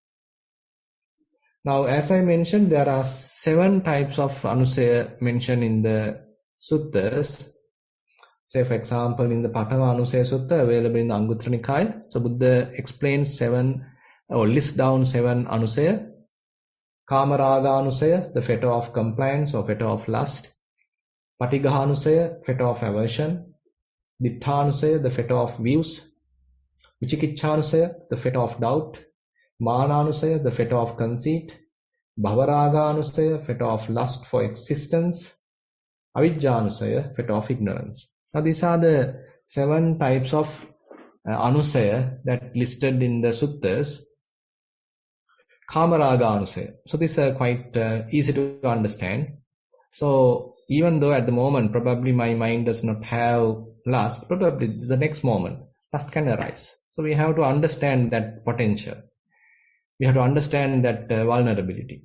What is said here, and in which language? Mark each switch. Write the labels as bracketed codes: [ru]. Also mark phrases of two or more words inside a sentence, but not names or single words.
[en] Now, as I mentioned, there are 7 types of anusaya mentioned in the suttas. Say, for example, in the Patama Anusaya Sutta, available in the Anguttara Nikaya, so Buddha explains 7 or lists down 7 anusaya. [pi] Kamaraga anusaya, [en] the fetter of compliance or fetter of lust. [pi] Patigaha anusaya, [en] fetter of aversion. [pi] Dittha anusaya, [en] the fetter of views. [pi] Vichikiccha anusaya, [en] the fetter of doubt. Mananusaya, the fetter of conceit. Bhavaraganusaya, fetter of lust for existence. Avijjanusaya, fetter of ignorance. Now these are the 7 types of anusaya that listed in the suttas. [pi] Kamaraga anusaya. [en] So these are quite easy to understand. So even though at the moment probably my mind does not have lust, probably the next moment lust can arise. So we have to understand that potential. We have to understand that vulnerability.